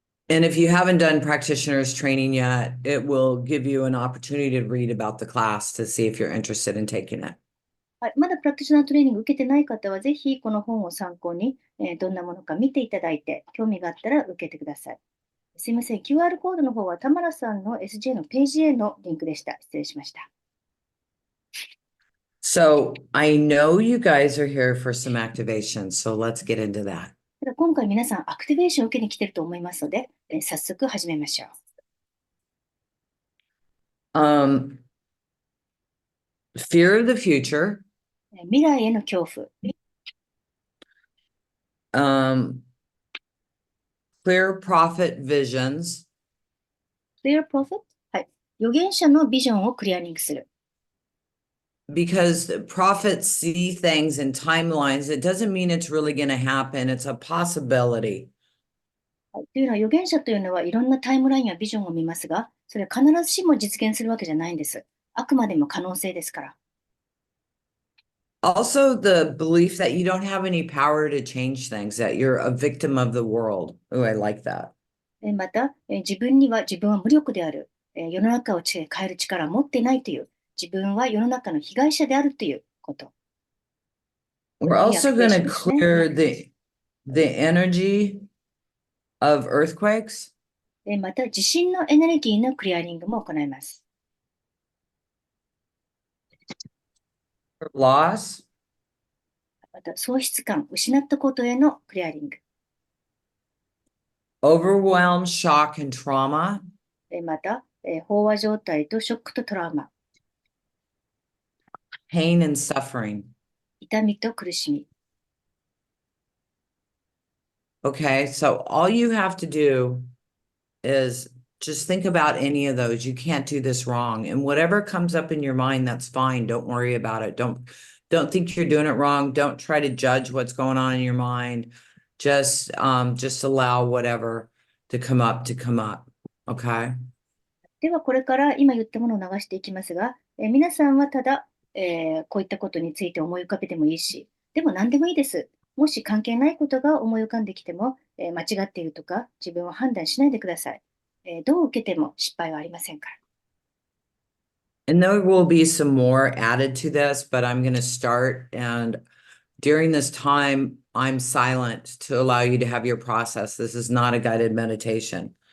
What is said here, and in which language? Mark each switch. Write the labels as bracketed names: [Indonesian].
[English] And if you haven't done practitioners training yet, it will give you an opportunity to read about the class to see if you're interested in taking it. [Japanese] はい、まだプラクティショナートレーニング受けてない方は、ぜひこの本を参考に、どんなものか見ていただいて、興味があったら受けてください。すいません、QR コードの方は、田村さんの SJ のページへのリンクでした。失礼しました。 [English] So I know you guys are here for some activation, so let's get into that. [Japanese] ただ今回皆さん、アクティベーションを受けに来ていると思いますので、早速始めましょう。 [English] Fear of the future, [Japanese] 未来への恐怖、 [English] clear prophet visions, Clear Prophet、 [Japanese] はい、預言者のビジョンをクリアリングする。 [English] because prophets see things in timelines. It doesn't mean it's really going to happen. It's a possibility. [Japanese] はい、というのは、預言者というのはいろんなタイムラインやビジョンを見ますが、それは必ずしも実現するわけじゃないんです。あくまでも可能性ですから。 [English] Also, the belief that you don't have any power to change things, that you're a victim of the world. Oh, I like that. [Japanese] また、自分は無力である。世の中を変える力を持っていないという、自分は世の中の被害者であるということ。 [English] We're [Japanese] いいアクティベー [English] going [Japanese] ショ [English] to [Japanese] ンですね。 [English] clear the energy of earthquakes, [Japanese] また、地震のエネルギーのクリアリングも行います。 [English] loss, [Japanese] また、喪失感、失ったことへのクリアリング。 [English] overwhelm, shock, and trauma, [Japanese] また、飽和状態とショックとトラウマ、 [English] pain, and suffering. [Japanese] 痛みと苦しみ。 [English] Okay, so all you have to do is just think about any of those. You can't do this wrong. And whatever comes up in your mind, that's fine. Don't worry about it. Don't think you're doing it wrong. Don't try to judge what's going on in your mind. Just allow whatever to come up. Okay. [Japanese] では、これから今言ったものを流していきますが、皆さんはただ、こういったことについて思い浮かべてもいいし、でも何でもいいです。もし関係ないことが思い浮かんできても、間違っているとか自分を判断しないでください。どう受けても失敗はありませんから。 [English] And there will be some more added to this, but I'm going to start. And during this time, I'm silent to allow you to have your process. This is not a guided meditation.